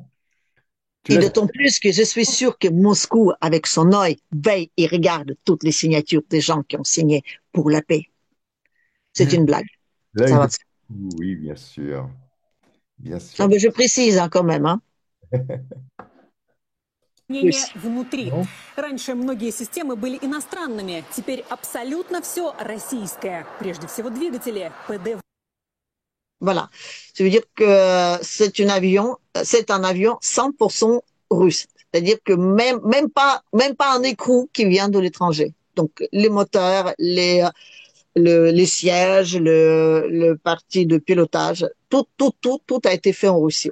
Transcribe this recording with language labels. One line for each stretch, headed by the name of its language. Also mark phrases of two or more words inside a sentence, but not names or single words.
French: Tu Et l'as d'autant plus que je suis sûr que Moscou, avec son œil, veille et regarde toutes les signatures des gens qui ont signé pour la paix. C'est une blague. l'œil Ça va. de... Oui, bien sûr. Bien Ah sûr. ben, je précise hein, quand même. Hein.
Russian: Мнение
French: Plus.
Russian: внутри.
French: Non.
Russian: Раньше многие системы были иностранными, теперь абсолютно все российское. Прежде всего двигатели, ПД.
French: Voilà. Ça veut dire que c'est un avion 100% russe. C'est-à-dire que même pas un écrou qui vient de l'étranger. Donc, les moteurs, les sièges, le parti de pilotage, tout a été fait en Russie.